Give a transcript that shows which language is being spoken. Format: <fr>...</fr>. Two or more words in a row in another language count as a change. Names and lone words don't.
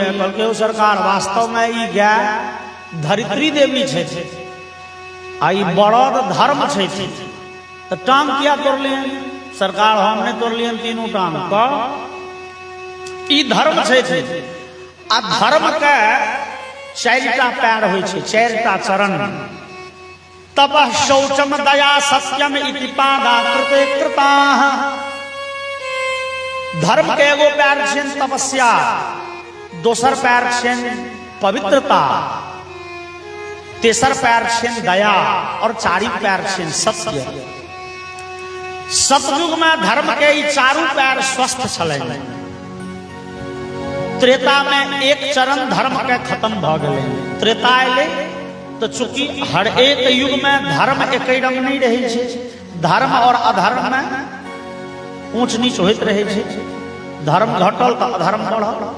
<mai>कहलकै ओ सरकार वास्तव में ई गाय धरित्री देवी छै आ ई बड़द धर्म छै, तो टांग किया तोड़लिए सरकार? हमने तोड़लिए तीनों टांग का, ई धर्म छै आ धर्म के चारिटा पैर होइ छै, चारिटा चरण।</mai> <sa>तब शौचम दया सत्यम इति पादा कृते कृताः।</sa> <mai>धर्म के एगो पैर छै तपस्या, दोसर पैर छै पवित्रता, तेसर पैर छै दया और चारी पैर छै सत्य। सतयुग में धर्म के ई चारू पैर स्वस्थ छलै। त्रेता में एक चरण धर्म के खत्म भ गेलै, त्रेता एलै तो चूंकि हर एक युग में धर्म एक रंग नहीं रहे छै, धर्म और अधर्म में ऊंच नीच होइत रहे छै, धर्म घटल तो अधर्म बढ़ल।</mai>